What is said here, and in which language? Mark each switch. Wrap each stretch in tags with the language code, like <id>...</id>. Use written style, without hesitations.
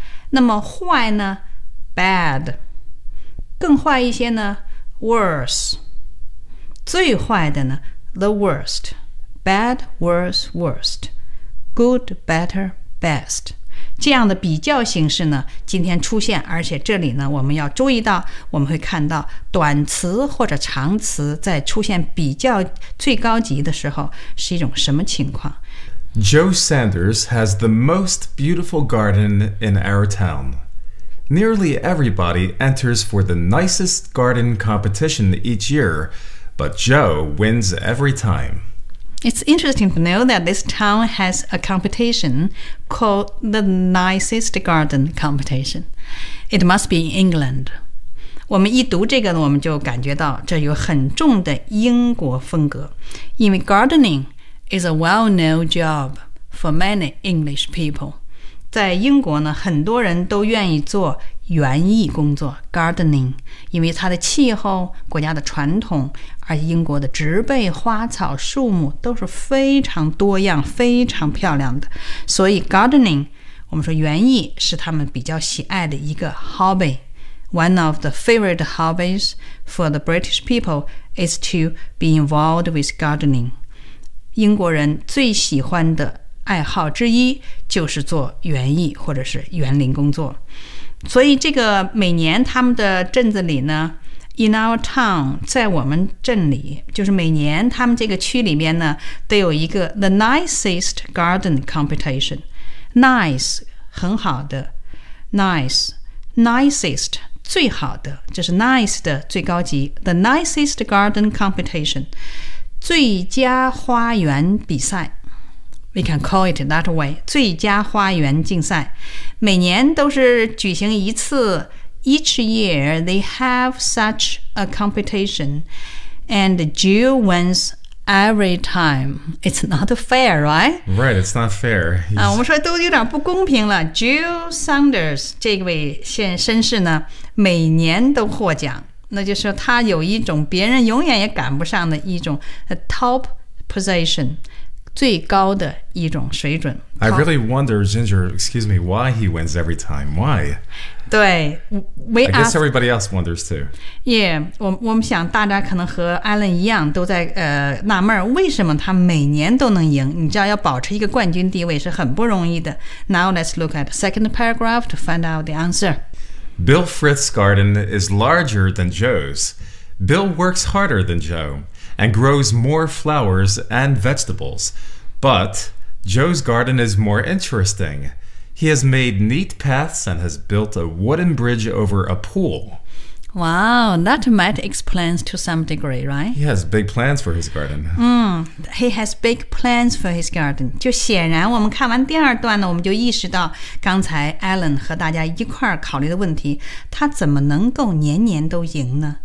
<zh>那么坏呢 bad， 更坏一些呢worse， 最坏的呢 the worst， bad, worse, worst， good, better, best， 这样的比较形式呢今天出现。而且这里呢我们要注意到，我们会看到短词或者长词在出现比较最高级的时候是一种什么情况。</zh> <en>Joe Sanders has the most beautiful garden in our townNearly everybody enters for the nicest garden competition each year, but Joe wins every time. It's interesting to know that this town has a competition called the nicest garden competition. It must be in England.</en> <zh>我们一读这个呢，我们就感觉到这有很重的英国风格，因为</zh> <en>gardening is a well-known job for many English people.</en> <zh>在英国呢，很多人都愿意做园艺工作 gardening， 因为它的气候、国家的传统，而英国的植被、花草、树木都是非常多样、非常漂亮的。所以 gardening， 我们说园艺是他们比较喜爱的一个 hobby。</zh> <en>One of the favorite hobbies for the British people is to be involved with gardening。</en> <zh>英国人最喜欢的爱好之一就是做园艺或者是园林工作。所以这个每年他们的镇子里呢</zh> <en>in our town，</en> <zh>在我们镇里，就是每年他们这个区里面呢都有一个 the nicest garden competition。 nice 很好的， nice， nicest 最好的，这是 nice 的最高级， the nicest garden competition， 最佳花园比赛。</zh> <en>We can call it that way，</en> <zh>最佳花园竞赛，每年都是举行一次。</zh> <en>Each year they have such a competition and Joe wins every time. It's not fair, right? Right, it's not fair.</en> <zh>啊，我们说都有点不公平了。 Jill Saunders 这位先生是呢，每年都获奖，那就是说他有一种别人永远也赶不上的一种 top position。最高的一种水准。</zh> <en>I really wonder, Ginger, excuse me, why he wins every time? Why?</en> <zh>对</zh> <en>I guess everybody else wonders too.</en> <zh>Yeah, 我们想大家可能和 Alan 一样都在纳闷为什么他每年都能赢。你知道要保持一个冠军地位是很不容易的。</zh> <en>Now let's look at the second paragraph to find out the answer. Bill Frith's garden is larger than Joe's. Bill works harder than Joe. And grows more flowers and vegetables. But Joe's garden is more interesting. He has made neat paths and has built a wooden bridge over a pool. Wow, that might explain to some degree, right? He has big plans for his garden. He has big plans for his garden.</en> <zh>就显然我们看完第二段呢，我们就意识到刚才 Alan 和大家一块考虑的问题，他怎么能够年年都赢呢？</zh>